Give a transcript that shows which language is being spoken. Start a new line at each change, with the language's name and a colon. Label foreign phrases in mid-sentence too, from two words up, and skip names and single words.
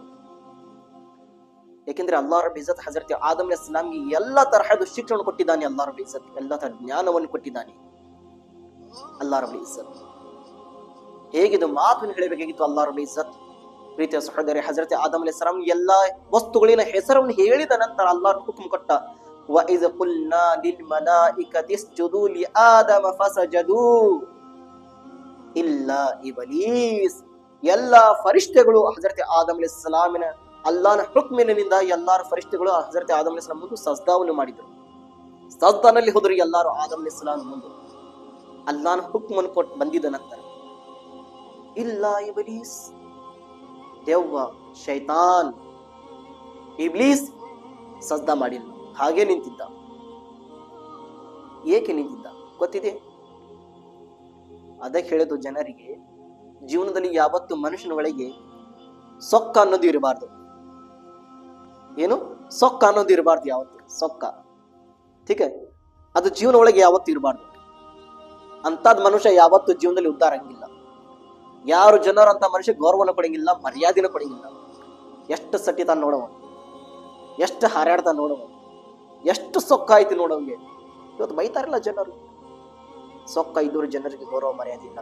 Kannada: ಯಾಕೆಂದ್ರೆ ಅಲ್ಲಾಹ್ ರಬ್ಬುಲ್ ಇಜ್ಜತ್ ಹಜರತ್ ಆದಮ್ ಅಲೈಹಿಸ್ಸಲಾಂಗೆ ಎಲ್ಲ ತರಹದ ಶಿಕ್ಷಣ ಕೊಟ್ಟಿದ್ದಾನೆ. ಅಲ್ಲಾಹ್ ರಬ್ಬುಲ್ ಇಜ್ಜತ್ ಎಲ್ಲ ತರ ಜ್ಞಾನವನ್ನು ಕೊಟ್ಟಿದ್ದಾನೆ. ಅಲ್ಲಾಹ್ ರಬ್ಬುಲ್ ಇಜ್ಜತ್ ಹೇಗಿದು ಮಾತನ್ನು ಹೇಳಬೇಕಾಗಿತ್ತು ಅಲ್ಲಾಹ್ ರಬ್ಬುಲ್ ಇಜ್ಜತ್. ಪ್ರೀತಿಯ ಸಹೋದರಿ, ಹಜರತ್ ಆದಮ್ ಅಲೈಹಿಸ್ಸಲಾಂ ಎಲ್ಲ ವಸ್ತುಗಳಿನ ಹೆಸರನ್ನು ಹೇಳಿದ ನಂತರ ಅಲ್ಲಾಹ್ ಹುಕುಂ ಕೊಟ್ಟ,
Arabic: وَإِذْ قُلْنَا لِلْمَلَائِكَةِ اسْجُدُوا لِآدَمَ فَسَجَدُوا إِلَّا إِبْلِيسَ.
Kannada: ಎಲ್ಲ ಫರಿಷ್ಠಗಳು ಹಜರತ್ ಆದಮ್ ಅಲೈಹಿಸ್ಸಲಾಮಿನ ಅಲ್ಲಾಹನ ಹುಕ್ಮಿನಿಂದ ಎಲ್ಲಾರು ಫರಿಷ್ಠಗಳು ಹಜರತ್ ಆದಮ್ ಅಲೈಹಿಸ್ಸಲಾಂ ಮುಂದೆ ಸಜ್ದಾವನ್ನು ಮಾಡಿದರು. ಸಜ್ದಾನಲ್ಲಿ ಹೋದರು ಎಲ್ಲಾರು ಆದಮ್ ಅಲೈಹಿಸ್ಸಲಾಂ ಮುಂದೆ. ಅಲ್ಲಾಹನ ಹುಕ್ಮನ್ನು ಕೊಟ್ಟು ಬಂದಿದ ನಂತರ ಇಲ್ಲ ಇಬ್ಲೀಸ್, ದೆವ್ವ, ಶೈತಾನ್, ಇಬ್ಲೀಸ್ ಸಜ್ದಾ ಮಾಡಿಲ್ಲ, ಹಾಗೆ ನಿಂತಿದ್ದ. ಏಕೆ ನಿಂತಿದ್ದ ಗೊತ್ತಿದೆ? ಅದಕ್ಕೆ ಹೇಳೋದು ಜನರಿಗೆ, ಜೀವನದಲ್ಲಿ ಯಾವತ್ತು ಮನುಷ್ಯನ ಒಳಗೆ ಸೊಕ್ಕ ಅನ್ನೋದು ಇರಬಾರ್ದು. ಏನು ಸೊಕ್ಕ ಅನ್ನೋದು ಇರಬಾರ್ದು, ಯಾವತ್ತು ಸೊಕ್ಕ,
Hindi: ठीक है,
Kannada: ಅದು ಜೀವನ ಒಳಗೆ ಯಾವತ್ತು ಇರಬಾರ್ದು. ಅಂತದ್ ಮನುಷ್ಯ ಯಾವತ್ತು ಜೀವನದಲ್ಲಿ ಉದ್ಧಾರ ಆಗಿಲ್ಲ. ಯಾರು ಜನರು ಅಂತ ಮನುಷ್ಯ ಗೌರವನ ಕೊಡಂಗಿಲ್ಲ, ಮರ್ಯಾದೆನ ಕೊಡಂಗಿಲ್ಲ. ಎಷ್ಟು ಸಟ್ಟಿತಾನ ನೋಡವ, ಎಷ್ಟು ಹಾರಾಡ್ತಾನ ನೋಡವ, ಎಷ್ಟು ಸೊಕ್ಕ ಐತಿ ನೋಡವಂಗೆ. ಇವತ್ತು ಬೈತಾರಲ್ಲ ಜನರು, ಸೊಕ್ಕ ಇದ್ದವರು ಜನರಿಗೆ ಗೌರವ ಮರ್ಯಾದೆ ಇಲ್ಲ.